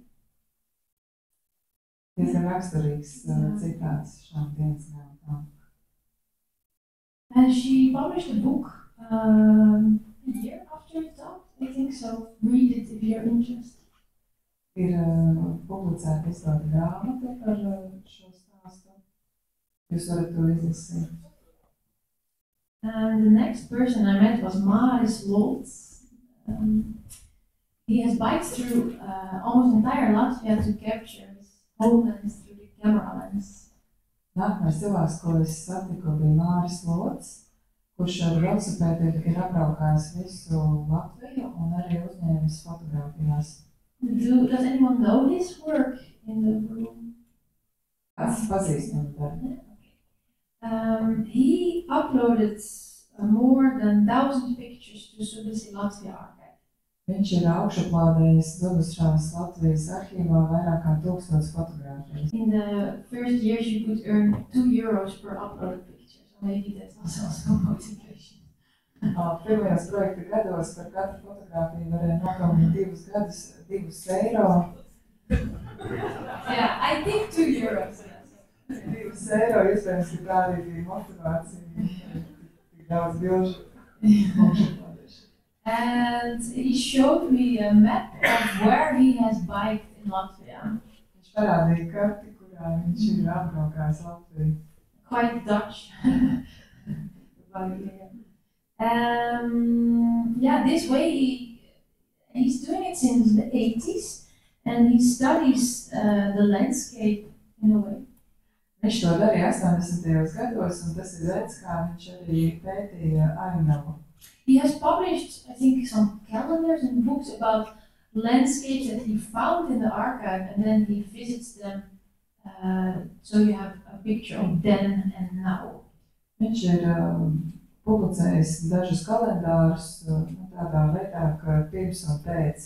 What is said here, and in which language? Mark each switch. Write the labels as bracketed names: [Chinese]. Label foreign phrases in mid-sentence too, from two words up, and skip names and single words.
[Latvian] Diezgan raksturīgs citāts šām dienas grāmatām. [English] And she published a book a year after it out, I think so. Read it if you're interested. [Latvian] Ir publicēta izdota grāmata par šo stāstu. Jūs varat to izlasīt. [English] And the next person I met was Māris Lolts. He has biked through almost entire Latvia to capture his homelands through the camera lens. [Latvian] Nākamais cilvēks, ko es satiku, bija Māris Lolts, kurš ar velosipēdu ir apbraukājis visu Latviju un arī uzņēmis fotogrāfijās. [English] Does anyone know his work in the room? [Latvian] Es pazīstu viņu. [English] He uploaded more than 1,000 pictures to Zudusi Latvia archive. [Latvian] Viņš ir augšuplādējis Zudušās Latvijas arhīvā vairāk kā 1000 fotogrāfijas. [English] In the first years you could earn €2 per uploaded picture, so maybe that's also some motivation. [Latvian] Pirmajos projekta gados par katru fotogrāfiju varēja nopelnīt €2. [English] Yeah, I think €2. [Latvian] €2 iespējams, ka tā arī bija motivācija. Tik daudz bilžu. [English] And he showed me a map of where he has biked in Latvia. [Latvian] Viņš parādīja karti, kurā viņš ir apbraukājis Latviju. [English] Quite Dutch. Yeah, this way he's doing it since the 80s, and he studies the landscape in a way. [Latvian] Viņš to darīja 80. gados, un tas ir veids, kā viņš arī pētīja ainavu. [English] He has published, I think, some calendars and books about landscapes that he found in the archive, and then he visits them, so you have a picture of then and now. [Latvian] Viņš ir publicējis dažus kalendārus tādā veidā, ka pirms un pēc.